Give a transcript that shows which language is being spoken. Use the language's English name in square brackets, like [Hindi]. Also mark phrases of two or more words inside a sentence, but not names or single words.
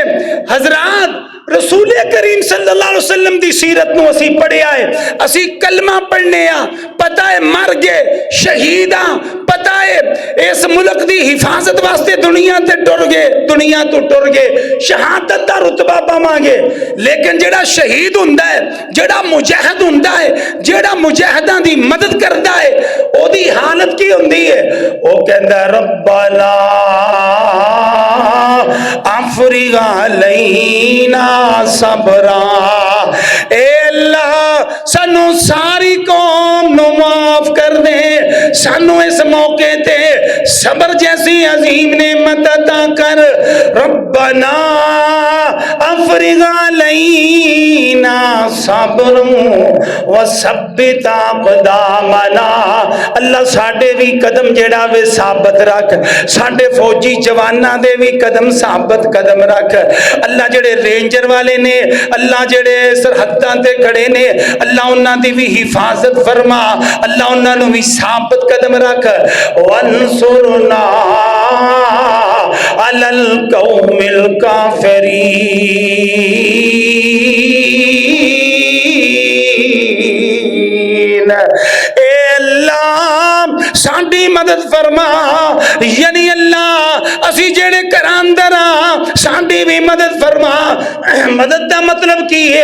[Punjabi] حضرات رسول کریم [Arabic] صلى الله عليه وسلم [Punjabi] دی سیرت نوں اسیں پڑھیا ہے، اسیں کلمہ پڑھنے آں، پتہ ہے مر گئے شہید آں، پتہ ہے اس ملک دی حفاظت واسطے دنیا تے ٹُر گئے، دنیا توں ٹُر گئے، شہادت دا رتبہ پاواں گے. لیکن جیہڑا شہید ہندا ہے، جیہڑا مجاہد ہندا ہے، جیہڑا مجاہداں دی مدد کردا ہے، اوہدی حالت کی ہندی ہے? او کہندا [Arabic] ربنا أفرغ علينا صبرا, [Punjabi] اے اللہ سانوں ساری قوم نوں معاف کر دے، سانوں اس موقعے تے صبر جیسی عظیم نعمت عطا کر. [Arabic] ربنا أفرغ علينا صبرا وثبت أقدامنا, [Punjabi] اللہ ساڈے بھی قدم جیہڑا وے ثابت رکھ، ساڈے فوجی جواناں دے بھی قدم ثابت قدم رکھ. اللہ جیہڑے رینجر والے نے، اللہ جیہڑے سرحداں تے کھڑے نے، اللہ اُنہاں دی بھی حفاظت فرما، اللہ اُنہاں نوں بھی ثابت قدم رکھ. [Arabic] وانصرنا على القوم الكافرين, [Punjabi] اے اللہ ساڈی مدد فرما، یعنی اللہ اسی جیہڑے گھراں اندر آں ساڈی بھی مدد فرما. مدد دا مطلب کی ہے?